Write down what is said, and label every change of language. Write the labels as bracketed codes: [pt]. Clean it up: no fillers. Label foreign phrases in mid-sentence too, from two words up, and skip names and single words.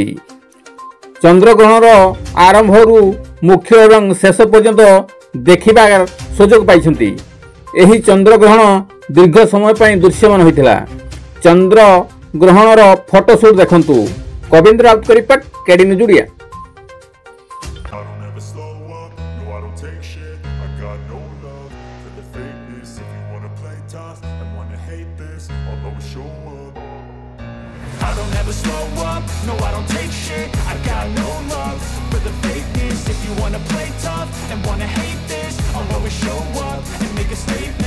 [or] ଚନ୍ଦ୍ରଗ୍ରହଣର ଆରମ୍ଭ ମୁଖ୍ୟ ଏବଂ ଶେଷ ପର୍ଯ୍ୟନ୍ତ ଦେଖିବାର ସୁଯୋଗ ପାଇଛନ୍ତି। ଏହି ଚନ୍ଦ୍ରଗ୍ରହଣ ଦୀର୍ଘ ସମୟ ପାଇଁ ଦୃଶ୍ୟମାନ ହୋଇଥିଲା। ଚନ୍ଦ୍ରଗ୍ରହଣର ଫଟୋଶୁଟ ଦେଖନ୍ତୁ। କବିନ୍ଦ୍ର ରାଉତଙ୍କ ରିପୋର୍ଟ, କେଡି ନ୍ୟୁଜ ଓଡ଼ିଆ। [en] I don't ever slow up, no I don't take shit. I got no love for the fakeness. If you wanna play tough and wanna hate this, I'll always show up and make a statement.